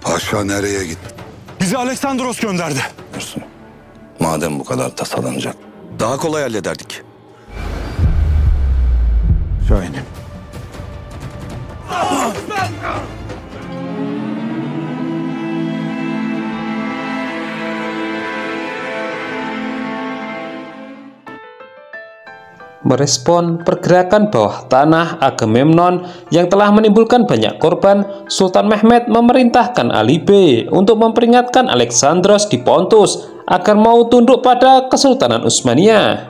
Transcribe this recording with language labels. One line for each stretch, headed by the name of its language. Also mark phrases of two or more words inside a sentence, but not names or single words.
Turkish: Paşa nereye gitti? Bizi Aleksandros gönderdi. Madem bu kadar tasalanacak. Daha kolay hallederdik. Şahin'im.
Indonesian: Merespon pergerakan bawah tanah Agamemnon yang telah menimbulkan banyak korban, Sultan Mehmed memerintahkan Ali B untuk memperingatkan Aleksandros di Pontus agar mau tunduk pada Kesultanan Utsmaniyah.